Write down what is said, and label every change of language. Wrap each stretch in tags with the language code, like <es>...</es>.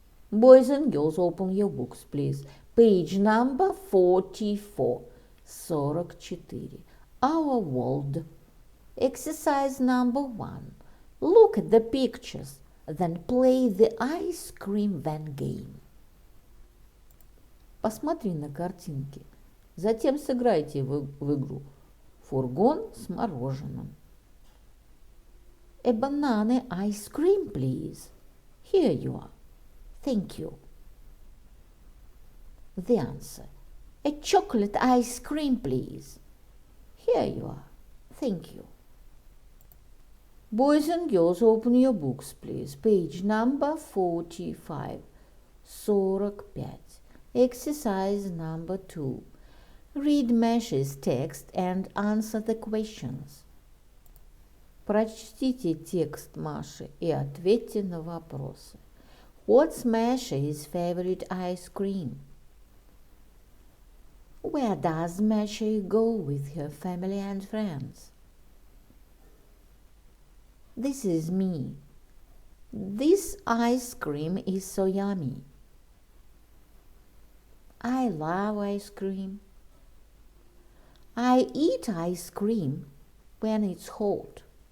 <en>Boys and girls, open your books, please. Page number 44. 44. Our world. Exercise number 1. Look at the pictures, then play the ice cream van game.</en> <ru>Посмотри на картинки, затем сыграйте в игру «Фургон с мороженым».</ru> <en>A banana ice cream, please. Here you are. Thank you. The answer. A chocolate ice cream, please. Here you are. Thank you. Boys and girls, open your books, please. Page number 45. 45. Exercise number 2. Read Masha's text and answer the questions.</en> <ru>Прочтите текст Маши и ответьте на вопросы.</ru> <en>What's Masha's favorite ice cream? Where does Masha go with her family and friends? This is me. This ice cream is so yummy. I love ice cream. I eat ice cream when it's hot.</en>